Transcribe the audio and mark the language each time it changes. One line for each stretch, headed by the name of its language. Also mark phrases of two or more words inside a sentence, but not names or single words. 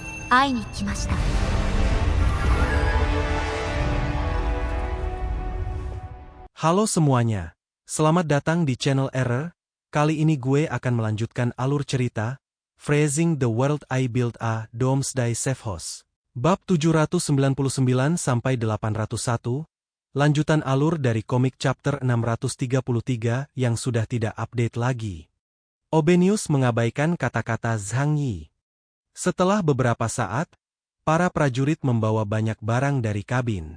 Japanese: 会いに来ました。
Indonesian: Halo semuanya, selamat datang di channel Error. Kali ini gue akan melanjutkan alur cerita Phrasing the World I Built a Doomsday Safe House. Bab 799 sampai 801, lanjutan alur dari komik chapter 633 yang sudah tidak update lagi. Obenius mengabaikan kata-kata Zhang Yi. Setelah beberapa saat, para prajurit membawa banyak barang dari kabin.